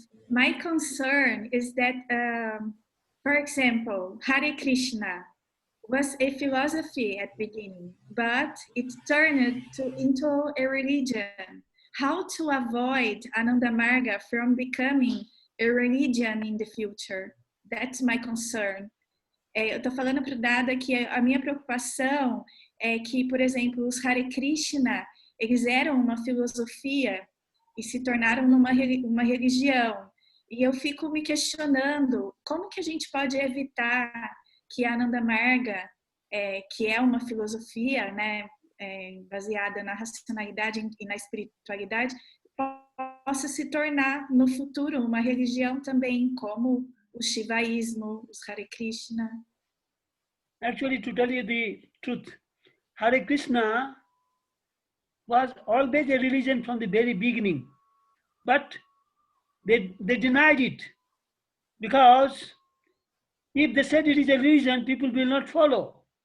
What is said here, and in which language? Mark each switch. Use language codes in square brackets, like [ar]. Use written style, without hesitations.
[en] My concern is that, for example, Hare Krishna was a philosophy at the beginning, but it turned into a religion. How to avoid Ananda Marga from becoming a religion in the future? That's my concern. [pt] Eu estou falando para o Dada que a minha preocupação é que, por exemplo, os Hare Krishna, eles eram uma filosofia e se tornaram uma religião. E eu fico me questionando como que a gente pode evitar que a Ananda Marga, que é uma filosofia, né, baseada na racionalidade e na espiritualidade, possa se tornar no futuro uma religião também, como o Shivaísmo, os Hare Krishna. [en] Actually, to tell you the truth, Hare Krishna was always a religion from the very beginning, but they denied it, because if they said it is a religion, people will not follow.